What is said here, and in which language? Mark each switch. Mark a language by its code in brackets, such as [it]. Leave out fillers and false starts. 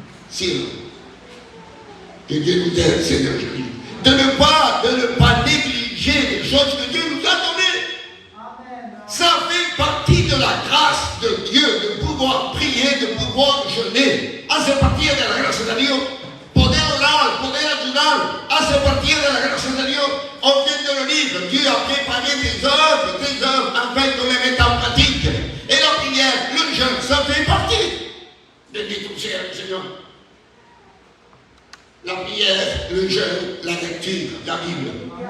[fr] Si, que Dieu nous aide, Seigneur Jésus. De ne pas négliger les choses que Dieu nous a données. Ça fait partie de la grâce de Dieu, de pouvoir prier, de pouvoir jeûner. [es] Hace partir de la gracia de Dios. Poder orar, poder ayunar, hace partir de la gracia de Dios. [fr] On vient de le lire. Dieu a préparé des œuvres afin de les mettre en pratique. Et la prière, le jeûne, ça fait partie. Béni ton Seigneur. La prière, le jeûne, la lecture, la Bible.